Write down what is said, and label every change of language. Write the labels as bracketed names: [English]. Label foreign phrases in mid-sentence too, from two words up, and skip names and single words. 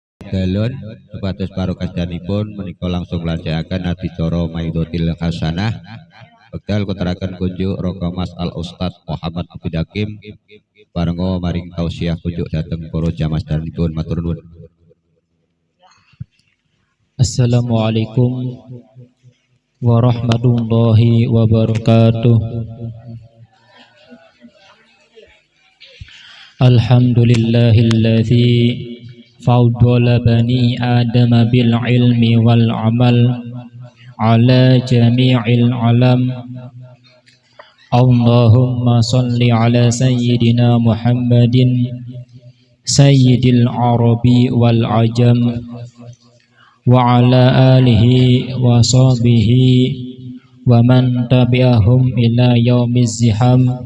[Javanese] dalun supados parokasanipun menika langsung lajengaken adicara Maidotil Hasanah wekdal kuteraken kunjuk Roko Mas Al Ustad Muhammad Abid Hakim parenga maring tausiah kunjuk dhateng para jamaah sedanipun matur nuwun. [Arabic] السلام عليكم ورحمة الله وبركاته. الحمد لله الذي فضل بني آدم بالعلم والعمل على جميع العالم. اللهم صل على سيدنا محمد سيد العرب والعجم وعلى آله وصحبه ومن تبعهم إلى يوم الزحام.